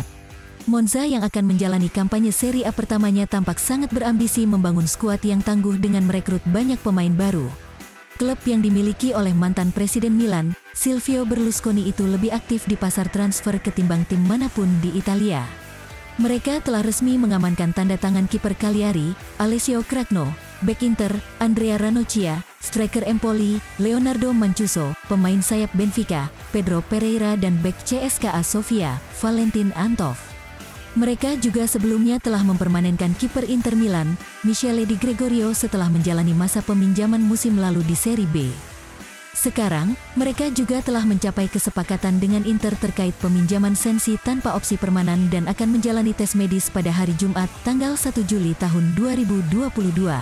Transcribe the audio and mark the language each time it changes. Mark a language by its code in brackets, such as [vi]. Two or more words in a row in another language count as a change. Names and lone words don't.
[id] Monza yang akan menjalani kampanye Serie A pertamanya tampak sangat berambisi membangun skuad yang tangguh dengan merekrut banyak pemain baru. Klub yang dimiliki oleh mantan Presiden Milan, Silvio Berlusconi itu lebih aktif di pasar transfer ketimbang tim manapun di Italia. Mereka telah resmi mengamankan tanda tangan kiper Cagliari, Alessio Cragno, bek Inter, Andrea Ranocchia, striker Empoli, Leonardo Mancuso, pemain sayap Benfica, Pedro Pereira dan bek CSKA Sofia, Valentin Antov. Mereka juga sebelumnya telah mempermanenkan kiper Inter Milan, Michele Di Gregorio setelah menjalani masa peminjaman musim lalu di Serie B. Sekarang, mereka juga telah mencapai kesepakatan dengan Inter terkait peminjaman Sensi tanpa opsi permanen dan akan menjalani tes medis pada hari Jumat, tanggal 1 Juli tahun 2022.